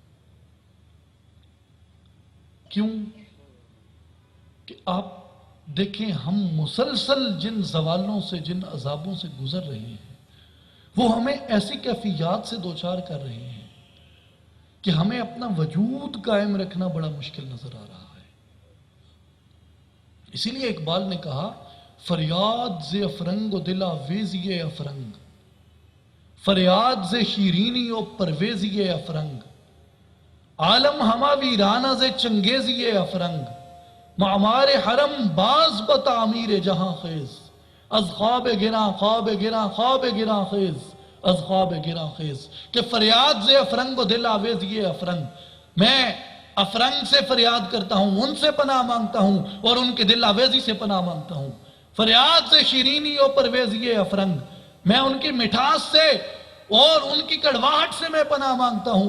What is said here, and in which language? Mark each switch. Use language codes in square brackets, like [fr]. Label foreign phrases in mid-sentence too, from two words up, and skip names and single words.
[ur] کیوں کہ آپ دیکھیں، ہم مسلسل جن زوالوں سے، جن عذابوں سے گزر رہے ہیں، وہ ہمیں ایسی کیفیات سے دوچار کر رہے ہیں کہ ہمیں اپنا وجود قائم رکھنا بڑا مشکل نظر آ رہا ہے۔ اسی لیے اقبال نے کہا، [fa] فریاد ز افرنگ و دل آویزی افرنگ، فریاد ز شیرینی و پرویزی افرنگ، عالم ہما ویرانہ ز چنگیزی افرنگ، معمار حرم باز بتعمیر جہاں خیز، از خواب گراں خواب گراں خواب گراں خیز، از خواب گراں خیز، [ur] کہ فریاد سے افرنگ و دل آویز یہ افرنگ، میں افرنگ سے فریاد کرتا ہوں، ان سے پناہ مانگتا ہوں اور ان کے دل آویزی سے پناہ مانگتا ہوں۔ [fa] فریاد سے شیرینی و پرویزی افرنگ، [ur] میں ان کی مٹھاس سے اور ان کی کڑواہٹ سے میں پناہ مانگتا ہوں۔